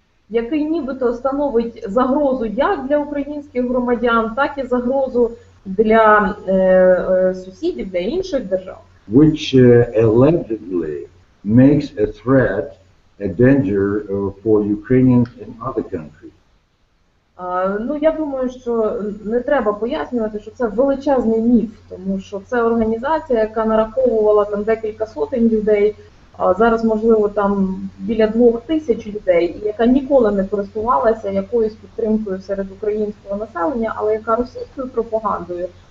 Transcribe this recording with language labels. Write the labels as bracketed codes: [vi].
[uk] Який нібито становить загрозу як для українських громадян, так і загрозу для сусідів, для інших держав. [en] Which allegedly makes a threat, a danger for Ukrainians in other countries. [uk] Ну, я думаю, що не треба пояснювати, що це величезний міф, тому що це організація, яка нараховувала там декілька сотень людей, а зараз, можливо, там біля 2000 людей, і яка ніколи не користувалася якоюсь підтримкою серед українського населення, але яка російською пропагандою,